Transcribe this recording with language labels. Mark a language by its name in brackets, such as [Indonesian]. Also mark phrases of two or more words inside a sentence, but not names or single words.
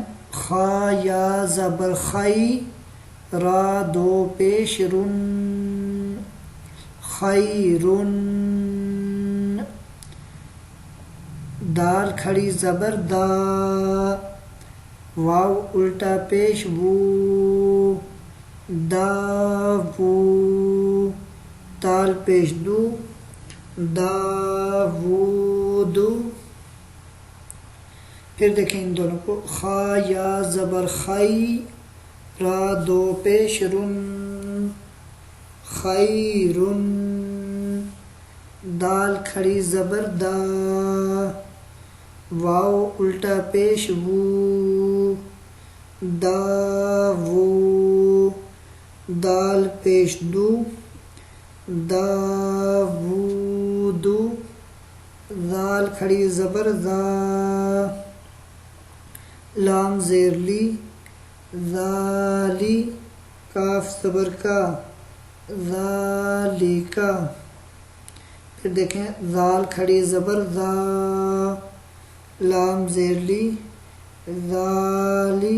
[Urdu] خا یا زبر خی، را 2 پیش رن خیرن. دال کھڑی زبر دا، واو الٹا پیش وو دا وو. تال پیش دو دا وو دو. پھر دیکھیں ان دونوں کو. خا یا زبر خی، را 2 پیش رن خیرن. دال کھڑی زبر دا، واو الٹا پیش وو دا وو. دال پیش دو دا وو دو. دال کھڑی زبر دا، لام زیر لی ذالی. کاف زبر کا ذالکا. پھر دیکھیں ذال کھڑی زبر ذا، لام زیر لی ذالی.